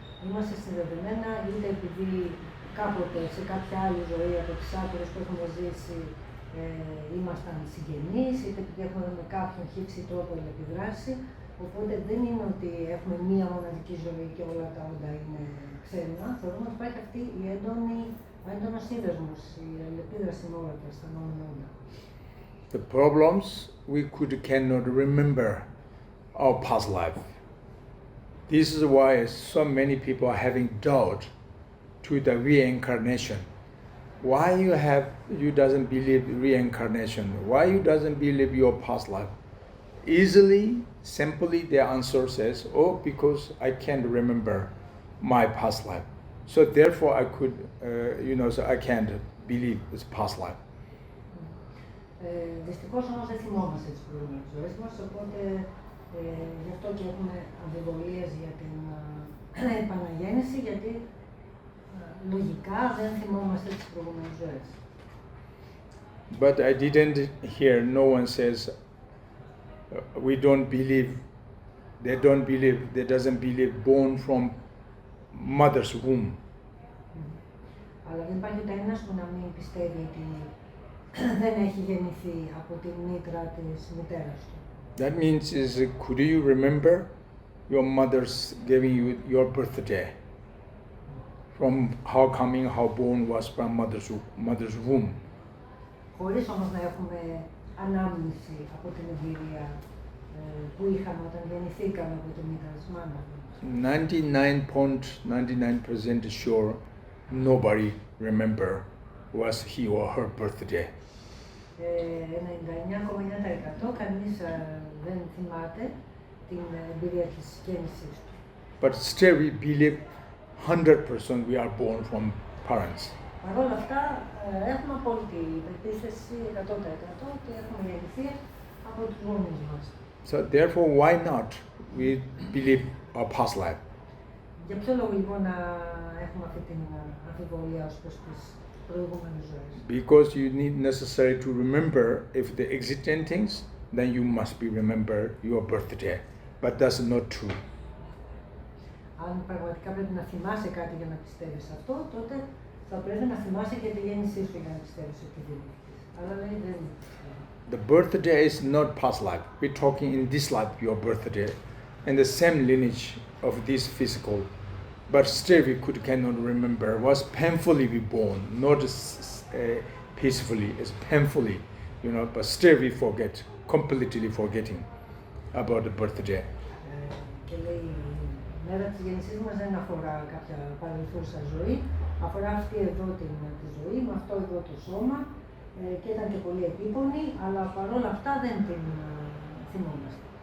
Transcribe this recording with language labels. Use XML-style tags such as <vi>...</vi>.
<el>Είμαστε συνδεδεμένα είτε επειδή κάποτε σε κάποια άλλη ζωή από τις άκρες που έχουμε ζήσει ήμασταν συγγενείς, είτε επειδή έχουμε με κάποιον χύψη τρόπο επιδράσει. Οπότε δεν είναι ότι έχουμε μία μοναδική ζωή και όλα τα όντα είναι ξένα. Θεωρούμε ότι υπάρχει αυτή ο έντονος σύνδεσμος, η αλληλεπίδραση με όλα τα αισθανόμενα όντα.</el> <en>The problems we cannot remember our past life. This is why so many people are having doubt to the reincarnation. Why you doesn't believe reincarnation? Why you doesn't believe your past life? Easily, simply, their answer says, "Oh, because I can't remember my past life. So therefore, I could, so I can't believe this past life."</en> <el>Δυστυχώς όμως δεν θυμόμαστε τις προηγούμενες ζωές μας, οπότε γι' αυτό και έχουμε αμφιβολίες για την επαναγέννηση, γιατί λογικά δεν θυμόμαστε τις προηγούμενες ζωές.</el> <en>But I didn't hear, no one says, we don't believe, they doesn't believe born from mother's womb.</en> <el>Αλλά δεν υπάρχει ούτε ένας που να μην πιστεύει ότι δεν έχει γεννηθεί από τη μήτρα της μητέρας του.</el> <en>That means could you remember your mother's giving you your birthday? From how born was from mother's womb.</en> <el>Χωρίς όμως να έχουμε ανάμνηση από την εμπειρία που είχαμε όταν γεννηθήκαμε από τη μήτρα της μάνας.</el> <en>99.99% sure nobody remember was he or her birthday.</en> <el>99,9% κανείς δεν θυμάται την εμπειρία της γέννησης του.</el> <en>But still we believe 100% we are born from parents.</en> <el>Παρ' όλα αυτά έχουμε απόλυτη πεποίθηση 100% ότι έχουμε γεννηθεί από τους γονείς μας.</el> <en>So therefore, why not we believe our past life?</en> <el>Για ποιο λόγο λοιπόν να έχουμε αυτή την αμφιβολία ως προς τις προηγούμενες ζωές?</el> <en>Because you need necessary to remember if the existing things, then you must be remember your birthday. But that's not true.</en> <el>Αν πραγματικά πρέπει να θυμάσαι κάτι για να πιστεύεις αυτό, τότε θα πρέπει να θυμάσαι και τη γέννησή σου για να πιστεύεις ότι γεννήθηκες. Αλλά λέει δεν είναι.</el> <en>The birthday is not past life. We're talking in this life, your birthday, and the same lineage of this physical. But still we cannot remember. Was painfully we born, not peacefully. It's painfully, but still we forget completely forgetting about the birthday.</en> <el>Και λέει, η μέρα της γέννησής μας δεν αφορά κάποια παρελθούσα ζωή, αφορά αυτή εδώ τη ζωή, με αυτό εδώ το σώμα, και ήταν και πολύ επίπονη, αλλά παρόλα αυτά δεν την θυμόμαστε.</el>